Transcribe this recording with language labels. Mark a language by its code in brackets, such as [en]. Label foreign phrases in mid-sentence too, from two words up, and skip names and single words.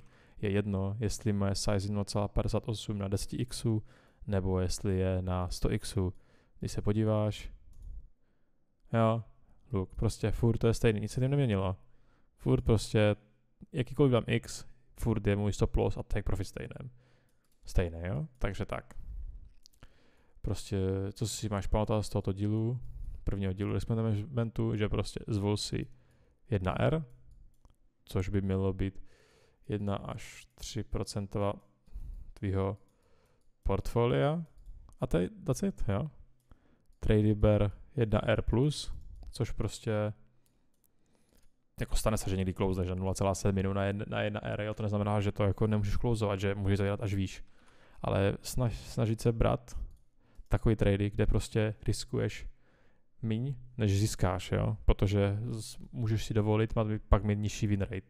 [cs] Je jedno, jestli moje size 0,58 na 10x, nebo jestli je na 100x. Když se podíváš, jo, look, prostě furt to je stejný, nic se tím neměnilo. Furt prostě, jakýkoliv dám x, furt je můj [en] stop loss [cs] a [en] take profit [cs] stejné, jo, takže tak. Prostě, co si máš pamatovat z tohoto dílu, prvního dílu [en] risk managementu, [cs] že prostě zvol si 1R, což by mělo být 1 až 3% tvýho portfolia a [en] that's it, [cs] jo. Trade ber 1R+, což prostě jako stane se, že někdy closeneš na 0,7 na 1R, ale to neznamená, že to jako nemůžeš closeovat, že můžeš to dělat až výš. Ale snažit se brát takový trady, kde prostě riskuješ míň, než získáš, jo, protože můžeš si dovolit pak mít nižší [en] win rate.